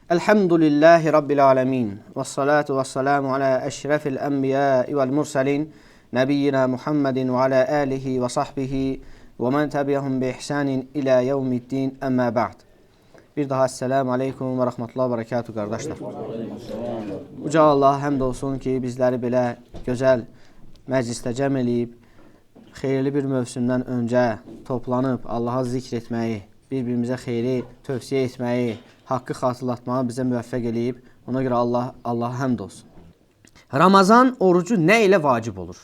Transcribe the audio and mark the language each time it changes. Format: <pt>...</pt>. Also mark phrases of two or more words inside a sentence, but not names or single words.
<ar>الحمد لله رب العالمين. والصلاة والسلام على أشرف الأنبياء والمرسلين. نبينا محمد وعلى آله وصحبه ومن تبعهم بإحسان إلى يوم الدين أما بعد.</ar> <tr>Bir daha</tr> <ar>السلام عليكم ورحمة الله وبركاته kardeşler.</ar> <az>Uca Allah həmd olsun ki bizləri belə gözəl məclisdə cəm eləyib, xeyirli bir mövsümdən öncə toplanıb Allaha zikr etməyi, bir-birimizə xeyri tövsiyə etməyi, haqqı xatırlatmağı bizə müvəffəq eləyib. Ona görə Allaha həmd olsun. Ramazan orucu nə ilə vacib olur?</az>